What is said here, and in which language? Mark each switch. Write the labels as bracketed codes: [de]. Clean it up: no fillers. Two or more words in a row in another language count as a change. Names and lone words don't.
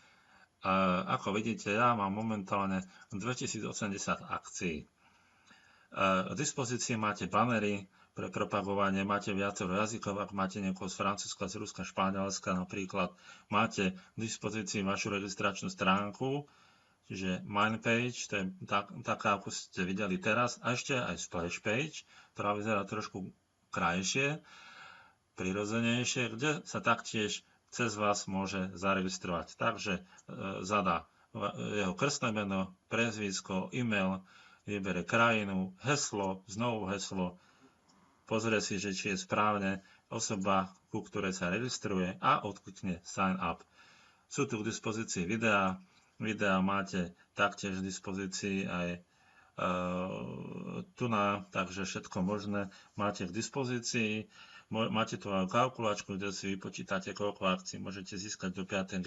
[sk] Ako vidíte, ja mám momentálne 2080 akcií. K dispozícii máte banery pre propagovanie, máte viacero jazykov, ak máte niekoho z Francúzska, z Ruska, Španielska napríklad, máte k dispozícii vašu registračnú stránku, čiže [en] main page, [sk] to je taká, ako ste videli teraz, a ešte aj [en] splash page, [sk] ktorá vyzerá trošku krajšie, prirodzenejšie, kde sa taktiež cez vás môže zaregistrovať. Takže zadá jeho krstné meno, priezvisko, e-mail, vybere krajinu, heslo, znovu heslo, pozrie si, že či je správne osoba, ku ktorej sa registruje a odklikne [en] sign up. [sk] Sú tu k dispozícii videá, máte taktiež v dispozícii aj takže všetko možné máte k dispozícii. Máte tu aj kalkulačku, kde si vypočítate, koľko akcií môžete získať do 5.